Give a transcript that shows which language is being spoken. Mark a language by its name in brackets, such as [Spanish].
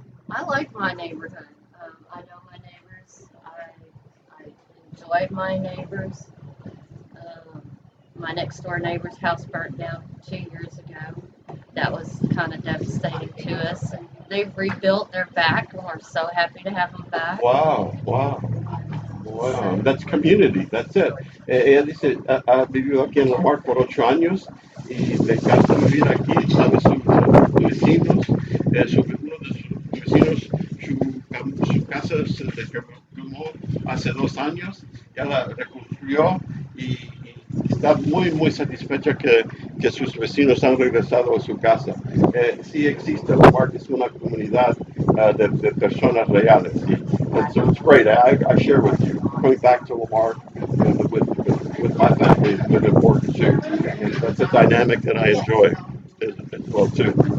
[English] I like my neighborhood. I know my neighbors. I enjoy my neighbors. My next door neighbor's house burnt down 2 years ago. That was kind of devastating to us. And they've rebuilt. They're back, and we're so happy to have them back. Wow, wow. Wow, that's community, that's it. [Spanish] Ella dice, ha vivido aquí en La Mar por 8 años y le encanta vivir aquí, sabe sus vecinos, uno de sus vecinos, su casa se derrumbó hace 2 años, ya la reconstruyó y está muy satisfecha que sus vecinos han regresado a su casa. Sí existe La Mar, es una comunidad de personas reales. [English] And so it's great. I share with you. Going back to Lamar with my family has been important too. And that's a dynamic that I enjoy as well too.